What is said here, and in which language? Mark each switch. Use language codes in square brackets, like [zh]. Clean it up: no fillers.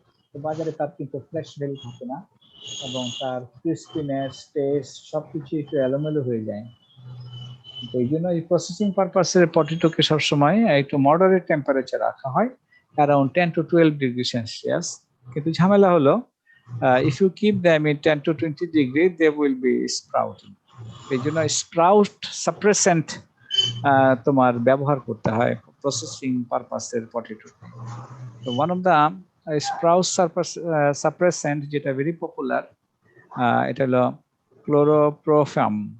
[bn] তো বাজারে তার কিন্তু ফ্রেশ ভ্যালু থাকে না, এবং তার ক্রিস্পিনেস, টেস্ট সবকিছু একটু এলোমেলো হয়ে যায়। তো এই জন্য এই প্রসেসিং পারপাসের পটেটোকে সবসময় একটু মডারেট টেম্পারেচার রাখা হয়, অ্যারাউন্ড 10 to 12 ডিগ্রি সেলসিয়াস। কিন্তু ঝামেলা হলো [en] if you keep them in 10 to 20 degree they will be sprouting। [bn] এই জন্য স্প্রাউট সাপ্রেসেন্ট তোমার ব্যবহার করতে হয় প্রসেসিং পারপাসের পটেটো। [en] তো one of the sprout suppressant যেটা very popular, [bn] এটা হলো ক্লোরোপ্রোফাম।